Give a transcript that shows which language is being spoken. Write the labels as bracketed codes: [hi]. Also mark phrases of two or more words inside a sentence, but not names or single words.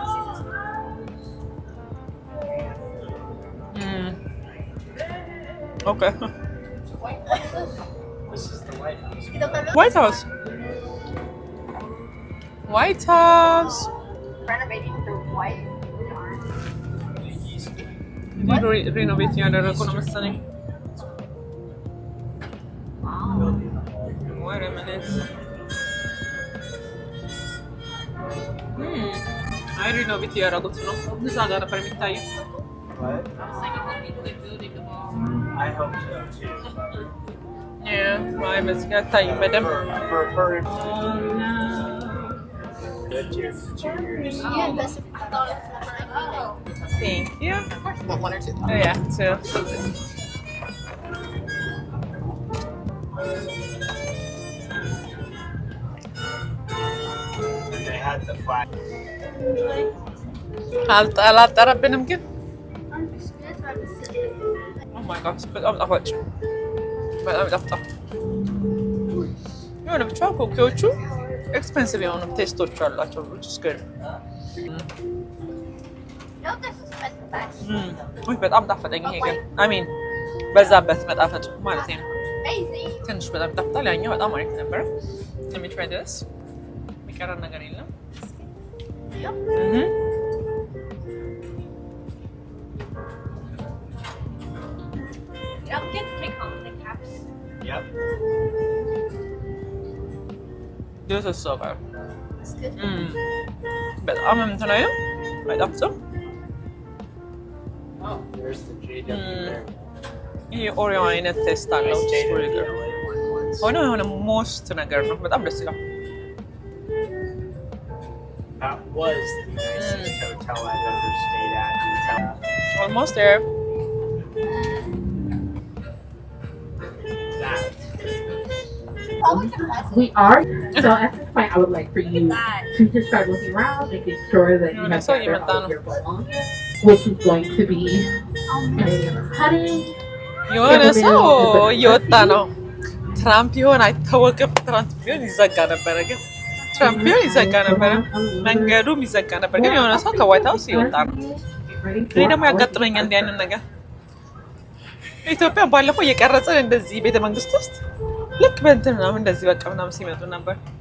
[en] Okay. This is the White House. White House. White House. Renovating the white. [am] ሪኖቬት ያደረጉ ነው መሰለኝ። [en] Wait a minute. [am] አይ ሪኖቬት ያደረጉት ነው። እዛ ጋር ነበር የሚታየው። [en] What? I hope so too. [am] አይ በዚህ ጋር አይታይም በደንብ። [en] Good cheers for 2 years. Yeah, that's. I thought it was like. Thank you. Want one or two? Oh, yeah, two. And they had the flag. [am] አላጠረብንም ግን [en] Oh my gosh, [am] በጣም ጣፋጭ በጣም ይጣፍጣል። የሆነ ብቻ ኩኪዎቹ ኤክስፔንሲቭ የሆኑ ቴስቶች አላቸው [en] which is good. No, this is best. [am] ውይ በጣም ጣፈጠኝ ይሄ ግን [en] I mean [am] በዛበት መጣፈጡ ማለት ነው። [en] Amazing. [am] ትንሽ በጣም ይጣፍጣል። ያኛው በጣም አሪፍ ነበረ። [en] Let me try this. [am] የሚቀረን ነገር የለም። [en] Don't get to take home the caps. Yep. This is so good. It's good. [am] በጣም እንትን አይልም አይጣፍጥም። [en] Oh, there's the JW there. [am] ይሄ ኦሪዮ አይነት ቴስት አለው። የሆነ ሞስት ነገር ነው። በጣም ደስ ይላል። [en] That was the nicest hotel I've ever stayed at. Almost there. We are. So at this point, I would like for you to just start looking around, making sure that you have all of your belongings, which is going to be cutting. [am] የሆነ ሰው እየወጣ ነው። ትራምፕ ይሆን አይታወቅም። ትራምፕ ቢሆን ይዘጋ ነበረ፣ ግን ትራምፕ ቢሆን ይዘጋ ነበረ፣ መንገዱም ይዘጋ ነበር። ግን የሆነ ሰው ከዋይት ሀውስ እየወጣ ነው። እኔ ደግሞ ያጋጥመኛል እንዲህ አይነት ነገር። ኢትዮጵያ ባለፈው እየቀረጽን እንደዚህ ቤተ መንግስት ውስጥ ልክ በእንትን ምናምን እንደዚህ በቃ ምናምን ሲመጡ ነበር።